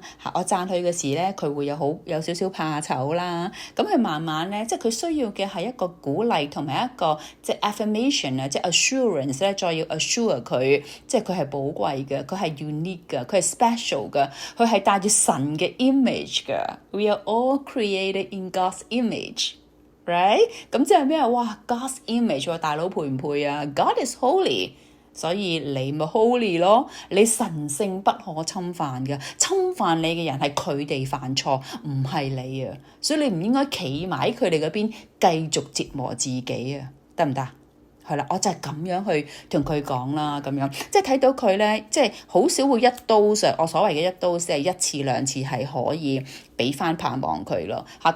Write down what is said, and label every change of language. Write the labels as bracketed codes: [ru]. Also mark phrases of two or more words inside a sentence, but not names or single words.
[yue] 我讚佢嘅時咧，佢會有少少怕醜啦。咁佢慢慢咧，即係佢需要嘅係一個鼓勵同埋一個即係 affirmation 啊，即係 assurance 咧，再要 assure 佢，即係佢係寶貴嘅，佢係 unique 嘅，佢係 special 嘅，佢係帶住神嘅 image 嘅。 [en] We are all created in God's image，right？ [yue] 咁即係咩啊？哇 ， [en] God's image [yue] 大佬配唔配啊 ？ [en] God is holy。 [yue] 所以你咪 holy 咯，你神聖不可侵犯嘅，侵犯你嘅人係佢哋犯錯，唔係你啊，所以你唔應該企埋喺佢哋嗰邊繼續折磨自己啊，得唔得？係啦，我就係咁樣去同佢講啦，咁樣即係睇到佢咧，即係好少會一刀上，我所謂嘅一刀即係一次兩次係可以俾翻盼望佢咯嚇。